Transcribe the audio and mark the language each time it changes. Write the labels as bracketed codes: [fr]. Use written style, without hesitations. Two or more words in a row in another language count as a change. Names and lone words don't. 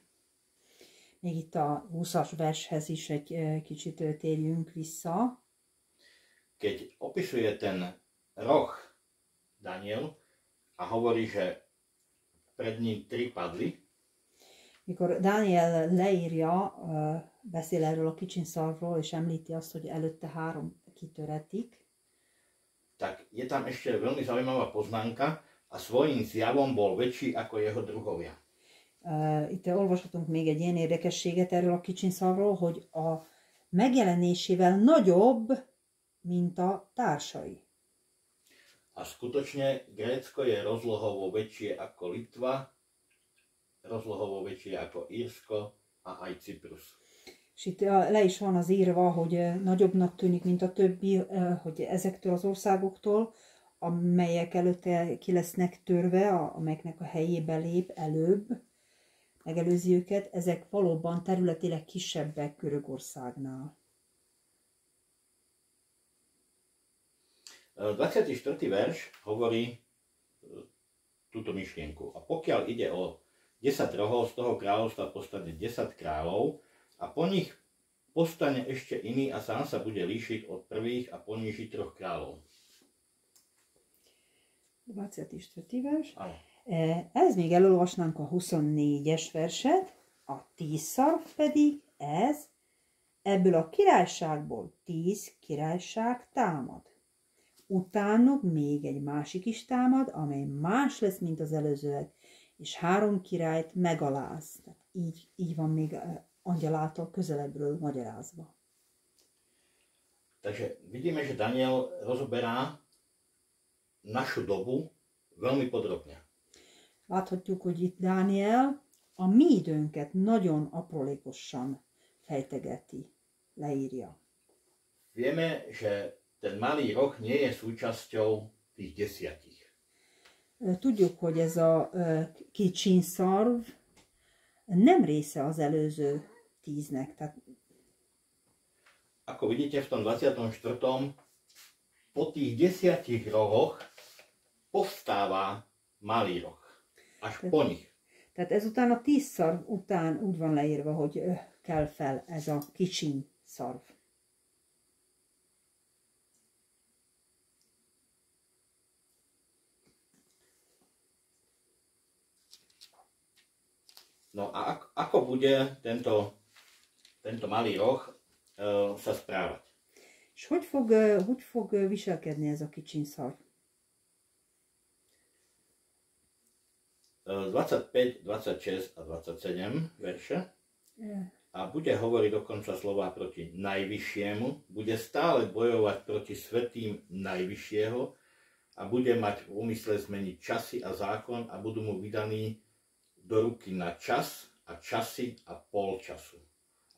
[hu] Még itt a 20-as vershez is egy kicsit térjünk vissza. [sk] Keď opisuje ten roh Daniel a hovorí, že pred ním 3 padli. [hu] Mikor Daniel leírja, beszél erről a kicsinszarvról, és említi azt, hogy előtte 3 kitöretik. [sk] Tak je tam ešte veľmi zaujímavá poznámka a svojím zjavom bol väčší ako jeho druhovia. [hu] Itt olvashatunk még egy ilyen érdekességet erről a kicsinszarvról, hogy a megjelenésével nagyobb, mint a társai. [sk] A skutočne Grécko je rozlohovo väčšie ako Litva, rozlohovo väčšie ako Írsko a aj Cyprus. [hu] És itt le is van az írva, hogy nagyobbnak tűnik, mint a többi, hogy ezektől az országoktól, amelyek előtte ki lesznek törve, amelyeknek a helyébe lép előbb, megelőzi őket, ezek valóban területileg kisebbek Görögországnál. [sk] 24. verš hovorí túto myšlienku. A pokiaľ ide o 10 rohov, z toho kráľovstva postane 10 kráľov a po nich postane ešte iný a sám sa bude líšiť od prvých a poníži 3 kráľov. [hu] 24. vers. [sk] Áno. [hu] Ez még elolvasnánk a 24-es verset, a 10 szarv pedig ez, ebből a királyságból 10 királyság támad. Utánuk még egy másik is támad, amely más lesz, mint az előzőek, és 3 királyt megaláz. Tehát így van még angyal által közelebbről magyarázva. [sk] Takže vidíme, že Daniel rozoberá našu dobu veľmi podrobne. [hu] Láthatjuk, hogy itt Dániel a mi időnket nagyon aprólékosan fejtegeti, leírja. [sk] Vieme, že ten malý roh nie je súčasťou tých 10. [hu] Tudjuk, hogy ez a kicsinszarv nem része az előző 10-nek. Tehát, [sk] ako vidíte v tom 24. po tých 10 rohoch povstáva malý roh. Až po nich. [hu] Tehát ezután a 10 szarv után úgy van leírva, hogy kell fel ez a kicsinszarv. [sk] No a ako bude tento malý roh sa správať? [hu] És hogy fog viselkedni ez a kicsinszarv? [sk] 25, 26 a 27 verše. A bude hovoriť dokonca slova proti Najvyššiemu, bude stále bojovať proti svätým Najvyššieho a bude mať v úmysle zmeniť časy a zákon a budú mu vydaní do ruky na čas a časy a pol času.